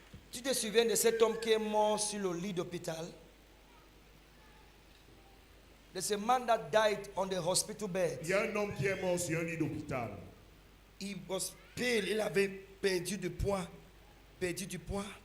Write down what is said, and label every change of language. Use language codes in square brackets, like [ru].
[fr] Tu te souviens de cet homme qui est mort sur le lit d'hôpital? [en] There's a man that died on the hospital bed. [fr] Il y a un homme qui est mort sur un lit d'hôpital. [en] He was pale, [fr] il avait perdu du poids, perdu du poids.